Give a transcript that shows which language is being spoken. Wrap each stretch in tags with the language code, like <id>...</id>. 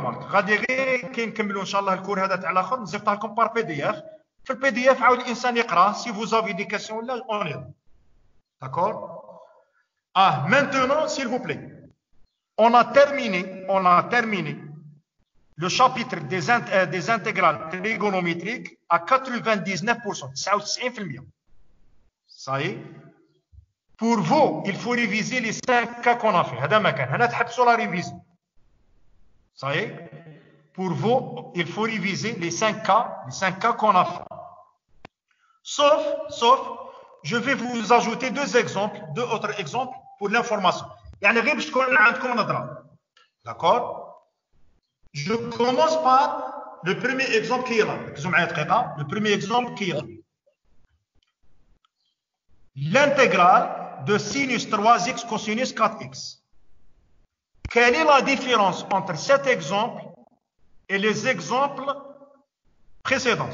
<ar>غادي غير كي نكملوا ان شاء الله الكور هذا تاع الاخر نزيفطها لكم بار بي دي اف. في البي دي اف عاود الانسان يقرا</ar> <fr>si vous avez des questions là on est. D'accord? Ah, maintenant s'il vous plaît. On a terminé le chapitre des intégrales trigonométriques à 99%. 99%. Ça y est. Pour vous, il faut réviser les 5 cas qu'on a fait.</fr> <ar>هذا ما كان. هنا تحبسوا</ar> <fr>la révision. Ça y est. Pour vous, il faut réviser les 5 cas qu'on a fait. Sauf, je vais vous ajouter deux autres exemples pour l'information.</fr> <ar>يعني غير باش تكون عندكم نظرة.</ar> <fr>D'accord? Je commence par le premier exemple qui est là.</fr> <ar>ركزوا معايا دقيقة.</ar> <fr>Le premier exemple qui est là. L'intégrale de sinus 3x cosinus 4x. Quelle est la différence entre cet exemple et les exemples précédents?</fr>